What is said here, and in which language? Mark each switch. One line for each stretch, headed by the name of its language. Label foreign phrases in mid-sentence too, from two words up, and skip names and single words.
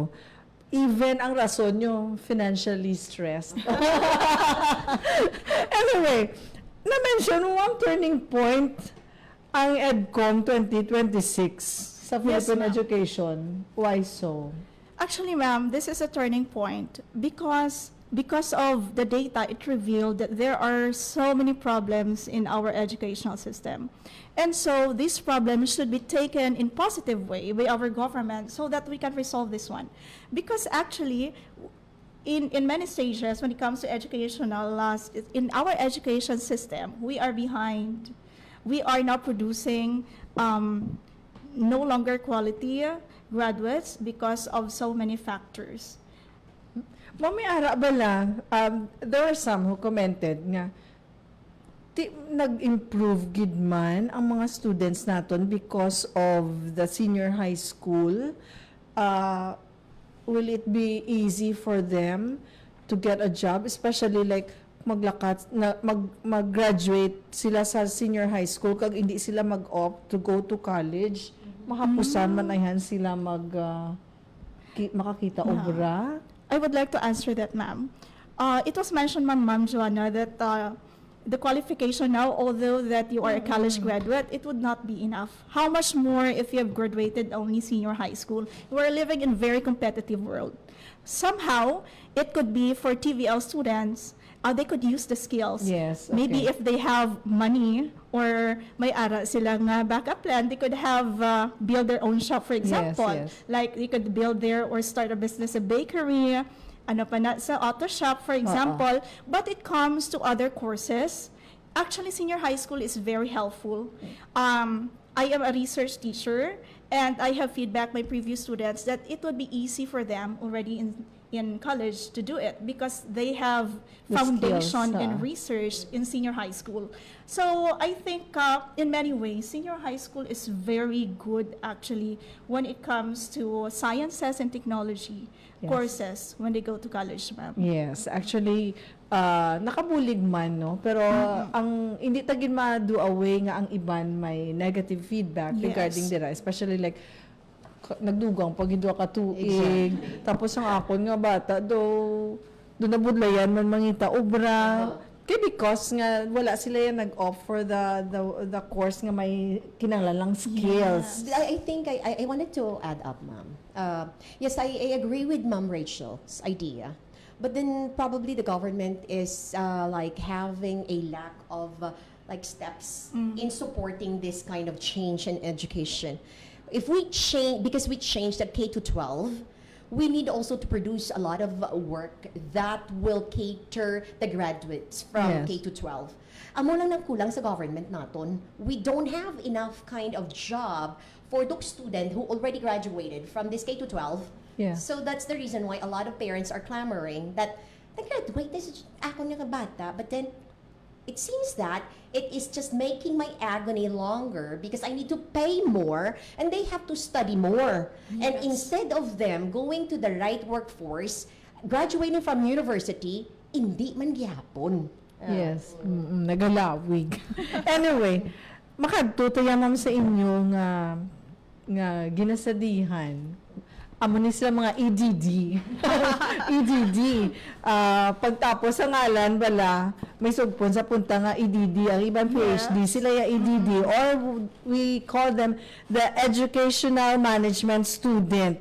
Hiligaynon: Even ang rason nyo,
English: financially stressed. Anyway, na-mention one turning point ang EDCOM 2026 sa Philippine ma'am. education. Why so? Actually, ma'am, this is a turning point because of the data, it revealed that there are so many problems in our educational system. And so these problems should be taken in positive way by our government so that we can resolve this one. Because actually, in many stages, when it comes to educational loss, in our education system, we are behind. We are not producing no longer quality graduates because of so many factors.
Hiligaynon: Mami ara ba lang,
English: there are some who commented
Hiligaynon: nga, nag-improve gid man ang mga students naton
English: because of the senior high school. Will it be easy for them to get a job, especially like
Hiligaynon: mag-graduate sila sa
English: senior high school
Hiligaynon: kag hindi sila mag-opt
English: to go to college,
Hiligaynon: mahapusan man ayan sila makakita obra?
English: I would like to answer that, ma'am. It was mentioned, Ma'am Joanna, that the qualification now, although that you are a college graduate, it would not be enough. How much more if you have graduated only senior high school? We're living in a very competitive world. Somehow, it could be for TVL students, they could use the skills. Yes, Maybe okay. if they have money or
Hiligaynon: may ara silang
English: backup plan, they could have build their own shop, for example. yes. Like they could build there or start a business, a bakery,
Hiligaynon: ano pa na, sa
English: auto shop, for example. But it comes to other courses. Actually, senior high school is very helpful. I am a research teacher, and I have feedback my previous students that it would be easy for them already in college to do it because they have The foundation skills, in research in senior high school. So I think in many ways, senior high school is very good actually when it comes to sciences and technology courses when they go to college, ma'am. Yes, actually,
Hiligaynon: nakabulig man, no? Pero ang hindi tagin ma-do away nga ang iban may negative feedback
English: Yes.
Hiligaynon: regarding dira, especially like nagdugang pag hindi ka tuig. Tapos ang akon nga bata do nabudlayan man mangita obra. Kaya because nga wala sila yan nag-offer
English: the course
Hiligaynon: nga may kinahanglan skills.
English: I think I wanted to add up, ma'am. Yes, I agree with Ma'am Rachel's idea. But then probably the government is like having a lack of like steps in supporting this kind of change in education. if we change, because we changed the K to 12, we need also to produce a lot of work that will cater the graduates from Yes. K to 12.
Hiligaynon: Amo lang nang kulang sa government naton.
English: We don't have enough kind of job for those students who already graduated from this K to 12. Yeah. So that's the reason why a lot of parents are clamoring that nag-graduate this is
Hiligaynon: ako nga bata,
English: but then it seems that it is just making my agony longer because I need to pay more and they have to study more. And instead of them going to the right workforce, graduating from university,
Hiligaynon: hindi man gyapon. Yes, nagalawig. Anyway, makadto ma'am sa inyo nga ginasadihan. Amo ni sila mga EDD. EDD. Pagtapos sa ngalan bala, may sugpon sa punta nga EDD, ang ibang PhD, sila ya EDD,
English: or we call them the educational management student.